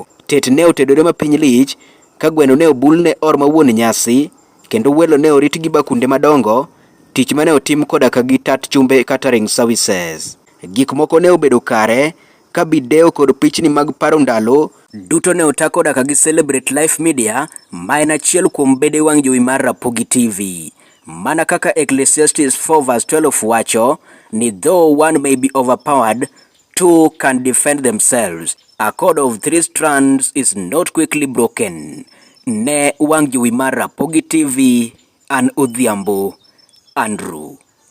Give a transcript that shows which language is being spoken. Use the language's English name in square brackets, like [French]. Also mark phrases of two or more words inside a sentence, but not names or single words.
[Luo (Kenya and Tanzania)] Tet ne otedore ma piny lich ka gweno ne obul ne or mawuon nyasi kendo welo ne orit gi bakunde madongo, tich mane otim koda ka gi tat chumbe kata [English] ring services. [Luo (Kenya and Tanzania)] Gik moko ne obedo kare ka video kod pichni mag paro ndalo duto ne otako daka gi Celebrate Life Media, ma en achiel kuom bede wang' jowi mar Rapogi TV. Mana kaka [English] Ecclesiastes 4:12 [Luo (Kenya and Tanzania)] wacho ni [English] though one may be overpowered, two can defend themselves. A cord of 3 strands is not quickly broken. [Luo (Kenya and Tanzania)] Ne wang' jowi mar Rapogi TV, an Odhiambo Andrew.